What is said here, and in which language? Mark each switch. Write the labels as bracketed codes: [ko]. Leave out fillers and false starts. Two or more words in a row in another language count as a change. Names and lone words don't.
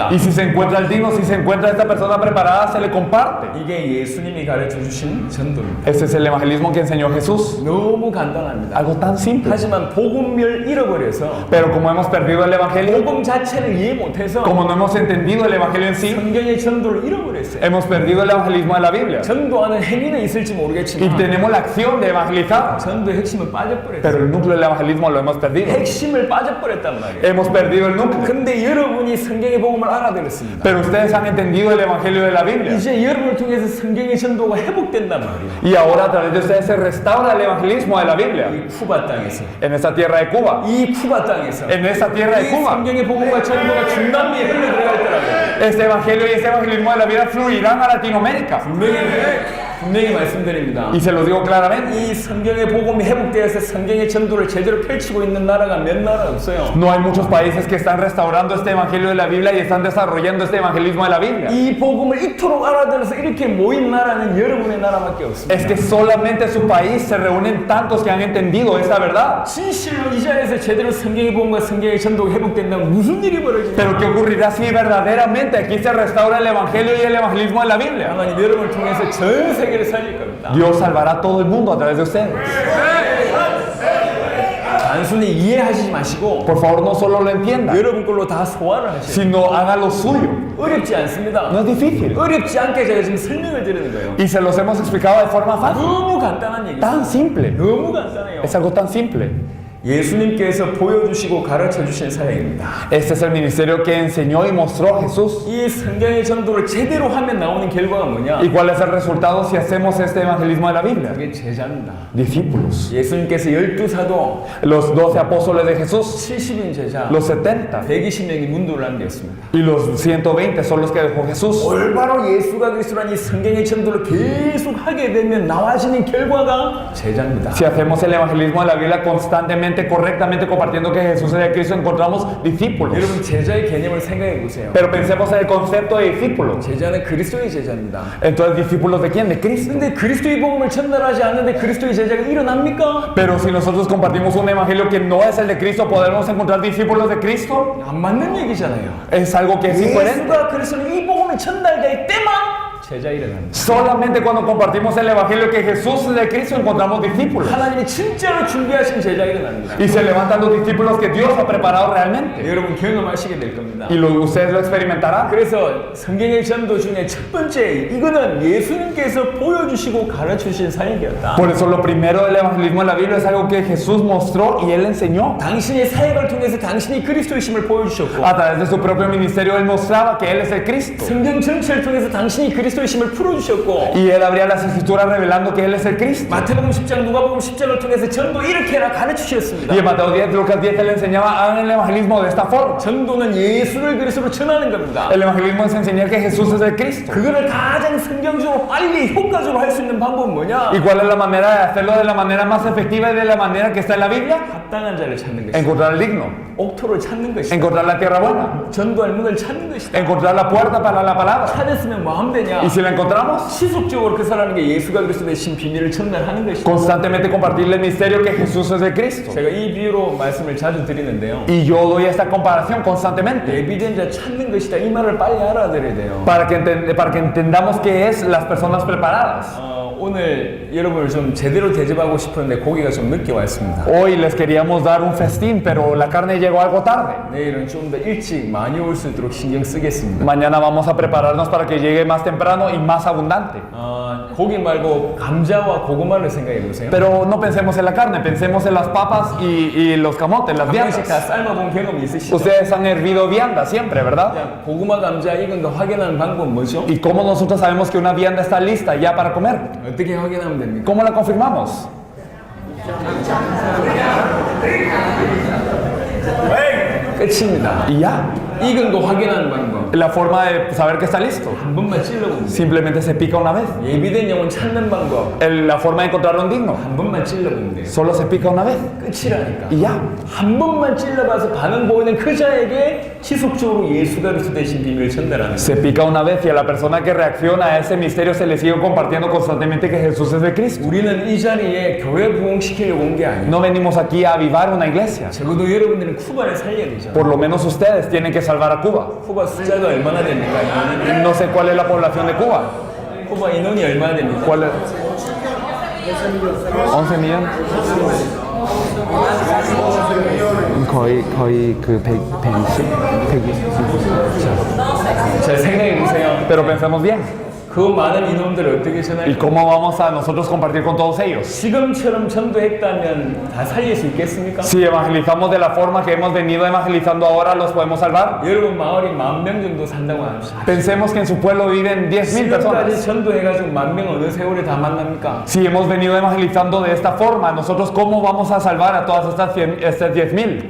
[es] Y si se encuentra el digno, si se encuentra esta persona preparada, se le comparte. [ko] 이게 예수님이 가르쳐 주신 전도입니다. [es] Este es el evangelismo que enseñó Jesús. [ko] 너무 간단합니다. [es] Algo tan simple. [ko] 하지만 복음을 잃어버려서 [es] Pero como hemos perdido el evangelio, [ko] 복음 자체를 이해 못해서 [es] como no hemos entendido el evangelio en sí, [ko] 성경의 전도를 잃어버렸어요. [es] hemos perdido el evangelismo de la Biblia. [ko] 전도하는 행위는 있을지 [es] Y [ko] 모르겠지만 [es] tenemos la acción de evangelizar. [ko] 전도의 핵심은 빠져버렸어요. [es] Pero el núcleo del evangelismo lo hemos perdido. [ko] 핵심을 빠져버렸단 말이에요. [es] Hemos perdido el núcleo. [ko] 근데 여러분이 성경의 복음을 알아들었습니다. [es] Pero ustedes han entendido el evangelio de la Biblia. [ko] 이제 여러분을 통해서 성경의 전도가 회복된단 말이에요. [es] Y ahora a través de ustedes se restaura el evangelismo de la Biblia. [ko] 이 쿠바 땅에서 [es] En esta tierra de Cuba. [ko] 이 쿠바 땅에서 [es] En esta tierra de [ko] 이 [es] Cuba. [ko] 성경의 복음과 전도가 중남미에 흘러 들어갈 거라고요. [es] Este evangelio y este evangelismo de la vida fluirán a Latinoamérica. [ko] 분명히 말씀드립니다. [es] Y se lo digo claramente. [ko] 이 성경의 복음이 회복되어서 성경의 전도를 제대로 펼치고 있는 나라가 몇 나라 없어요. [es] No hay muchos países que están restaurando este evangelio de la Biblia y están desarrollando este evangelismo de la Biblia. [ko] 이 복음을 이토록 알아들어서 이렇게 모인 나라는 여러분의 나라밖에 없습니다. [es] Es que solamente su país se reúnen tantos que han entendido esta verdad. [ko] 진실로 이 자리에서 제대로 성경의 복음과 성경의 전도가 회복된다면 무슨 일이 벌어지냐? [es] Pero ¿qué ocurrirá si verdaderamente aquí se restaura el evangelio y el evangelismo de la Biblia? [ko] 하나님 여러분을 통해서 전 세계를 살릴 겁니다. [es] Dios salvará a todo el mundo a través de ustedes. [ko] 단순히 이해하시지 마시고 [es] Por favor, no solo lo entiendan, [ko] 여러분 걸로 다 소화를 하셔야 돼요. [es] sino haga lo suyo. [ko] 어렵지 않습니다. [es] No es difícil. [ko] 어렵지 않게 제가 지금 설명을 드리는 거예요. [es] Y se los hemos explicado de forma fácil. [ko] 너무 간단한 얘기죠. [es] Tan simple. [ko] 너무 간단해요. [es] Es algo tan simple. [ko] 예수님께서 보여주시고 가르쳐 주신 사역입니다. [es] Este es el ministerio que enseñó y mostró Jesús. [ko] 이 성경의 전도를 제대로 하면 나오는 결과가 뭐냐? [es] ¿Y cuál es el resultado si hacemos este evangelismo de la Biblia? [ko] 그게 제자입니다. [es] Discípulos. [ko] 예수님께서 12사도 [es] Los 12 apóstoles de Jesús, [ko] 70인 제자 [es] los 70 [ko] 120명이 문도를 남겼습니다. [es] y los 120 son los que dejó Jesús. [ko] 올바로 예수가 그리스도라는 이 성경의 전도를 계속 하게 되면 나와지는 결과가 제자입니다. [es] Si hacemos el evangelismo de la Biblia constantemente, correctamente compartiendo que Jesús es el Cristo, encontramos discípulos. [ko] 여러분 제자의 개념을 생각해 보세요. [es] Pero pensemos en el concepto de discípulos. [ko] 제자는 그리스도의 제자입니다. [es] Entonces, ¿discípulos de quién? De Cristo. [ko] 근데 그리스도의 복음을 전달하지 않는데 그리스도의 제자가 일어납니까? [es] Pero si nosotros compartimos un evangelio que no es el de Cristo, ¿podemos encontrar discípulos de Cristo? [ko] 안 맞는 얘기잖아요. [es] Es algo que es incoherente. [ko] 예수가 그리스도는 이 복음을 전달될 때만 제자 일어납니다. [es] Solamente cuando compartimos el evangelio que Jesús es de Cristo, encontramos discípulos. [ko] 하나님이 진짜로 준비하신 제자 일어납니다. [es] Y se levantan los discípulos que Dios ha preparado realmente. [ko] 여러분 경험하시게 될 겁니다. [es] Y ustedes lo experimentarán. [ko] 그래서 성경의 전도 중에 첫 번째 이거는 예수님께서 보여주시고 가르치신 사역이었다. [es] Por eso lo primero del evangelismo de la Biblia es algo que Jesús mostró y Él enseñó. [ko] 당신의 사역을 통해서 당신이 그리스도이심을 보여주셨고 [es] A través de su propio ministerio Él mostraba que Él es el Cristo. [ko] 성경 전체를 통해서 당신이 그리스도이심을 그리스도의 심을 풀어주셨고 [es] y Él abría las escrituras revelando que Él es el Cristo. [ko] 마태복음 10장 누가복음 10장을 통해서 전도 이렇게 해라 가르치셨습니다. [es] Y en Mateo 10, Lucas 10, Él enseñaba, hagan el evangelismo de esta forma. [ko] 전도는 예수를 그리스도로 전하는 겁니다. [es] El evangelismo es enseñar que Jesús es el Cristo. [ko] 그거를 가장 성경적으로 빨리 효과적으로 할 수 있는 방법은 뭐냐? [es] ¿Y cuál es la manera de hacerlo de la manera más efectiva y de la manera que está en la Biblia? [ko] 합당한 자를 찾는 것이다. [es] Encontrar el digno, [ko] 옥토를 찾는 것이다. [es] encontrar la tierra buena, [ko] 전도할 문을 찾는 것이다. [es] encontrar la puerta para la palabra. [ko] 찾았으면 뭐 하면 되냐? [es] Y si la encontramos, [ko] 지속적으로 그 사람에게 예수가 그리스도 되신 비밀을 전달하는 것이다. [es] constantemente compartirle el misterio que Jesús es el Cristo. [ko] 제가 이 비유로 말씀을 자주 드리는데요. [es] Y yo doy esta comparación constantemente [ko] 예비된 자 찾는 것이다. 이 말을 빨리 알아들어야 돼요. [es] para que entendamos qué es las personas preparadas. [ko] 오늘 여러분을 좀 제대로 대접하고 싶었는데 고기가 좀 늦게 왔습니다. [es] Hoy les queríamos dar un festín, pero la carne llegó algo tarde. [ko] 내일은 좀 더 일찍 많이 올 수 있도록 신경 쓰겠습니다. [es] Mañana vamos a prepararnos para que llegue más temprano y más abundante. [ko] 고기 말고 감자와 고구마를 생각해 보세요. [es] Pero no pensemos en la carne, pensemos en las papas y los camotes, las [ko] 한 번씩 다 [es] viandas. [ko] 삶아본 경험 있으시죠? [es] Ustedes han hervido vianda siempre, ¿verdad? [ko] 자, 고구마 감자 익은 거 확인하는 방법은 뭐죠? [es] ¿Y cómo nosotros sabemos que una vianda está lista ya para comer? [ko] 어떻게 확인하면 됩니까? [es] ¿Cómo la confirmamos? [ko] 끝입니다. [es] Y ya. [ko] 익은 거 확인하는 방법. [es] La forma de saber que está listo. [ko] 한 번만 찔러보면 돼요. [es] Simplemente se pica una vez. [ko] 예비된 영혼 찾는 방법. [es] La forma de encontrar un digno. [ko] 한 번만 찔러보면 돼요. [es] Solo se pica una vez. [ko] 끝이라니까. [es] Y ya. [ko] 한 번만 찔러봐서 반응 보이는 그 자에게 지속적으로 예수가 그리스도 되신 비밀을 전달하는 거예요. [es] Se pica una vez y a la persona que reacciona a ese misterio se le sigue compartiendo constantemente que Jesús es el Cristo. [ko] 우리는 이 자리에 교회 부흥시키려고 온 게 아니에요. [es] No venimos aquí a avivar una iglesia. [ko] 적어도 여러분들은 쿠바를 살려야 되죠. [es] Por lo menos ustedes tienen que salvar a Cuba. [ko] 쿠바 숫자가 얼마나 됩니까? 인원이? [es] No sé cuál es la población de Cuba. [ko] 쿠바 인원이 얼마나 됩니까? [es] ¿Cuál es? 11 millones. [ko] 거의 그 120. 잘 생각해 보세요. [es] Pero pensemos bien. [ko] 그 많은 인원들을 어떻게 [es] ¿Y [ko] 전할까요? [es] cómo vamos a nosotros compartir con todos ellos? [ko] 지금처럼 전도했다면 다 살릴 수 있겠습니까? [es] Si evangelizamos de la forma que hemos venido evangelizando ahora, ¿los podemos salvar? [ko] 여러분 마을이 10,000명 정도 산다고 합시다. [es] Pensemos que en su pueblo viven 10,000 [ko] 지금까지 [es] personas. [ko] 전도해가지고 10,000명 어느 세월에 다 만납니까? [es] Si hemos venido evangelizando de esta forma, nosotros ¿cómo vamos a salvar a todas estas 10,000?